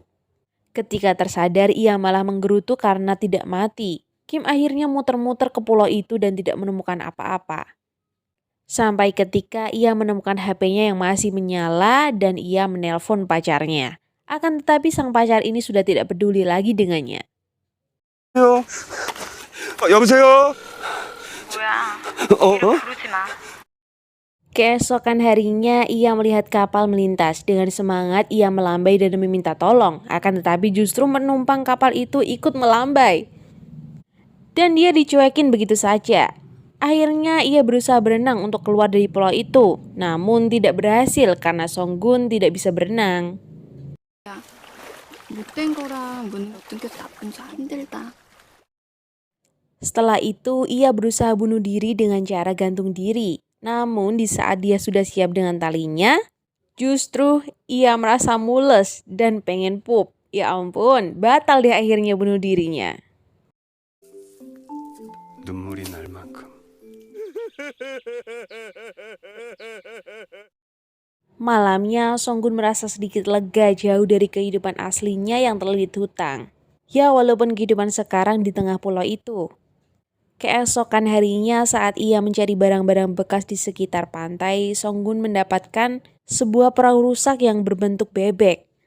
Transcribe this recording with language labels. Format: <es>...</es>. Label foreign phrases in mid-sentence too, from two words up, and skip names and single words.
<id>Ketika tersadar ia malah menggerutu karena tidak mati. Kim akhirnya muter-muter ke pulau itu dan tidak menemukan apa-apa. Sampai ketika ia menemukan HP-nya yang masih menyala dan ia menelpon pacarnya. Akan tetapi sang pacar ini sudah tidak peduli lagi dengannya.</id> <ko>여보세요? 뭐야? 어? 부르지 마.</ko> <id>Keesokan harinya ia melihat kapal melintas. Dengan semangat ia melambai dan meminta tolong. Akan tetapi justru penumpang kapal itu ikut melambai. Dan dia dicuekin begitu saja. Akhirnya ia berusaha berenang untuk keluar dari pulau itu. Namun tidak berhasil karena Song-gun tidak bisa berenang. 못된 거랑 못 느껴서 나쁜 줄 힘들다. Setelah itu ia berusaha bunuh diri dengan cara gantung diri. Namun di saat dia sudah siap dengan talinya, justru ia merasa mules dan pengen pup. Ya ampun, batal dia akhirnya bunuh dirinya.</id> <ko>눈물이 날 만큼.</ko> <id>Malamnya, Song-gun merasa sedikit lega jauh dari kehidupan aslinya yang terlilit hutang. Ya walaupun kehidupan sekarang di tengah pulau itu. Keesokan harinya saat ia mencari barang-barang bekas di sekitar pantai, Song-gun mendapatkan sebuah perahu rusak yang berbentuk bebek.</id>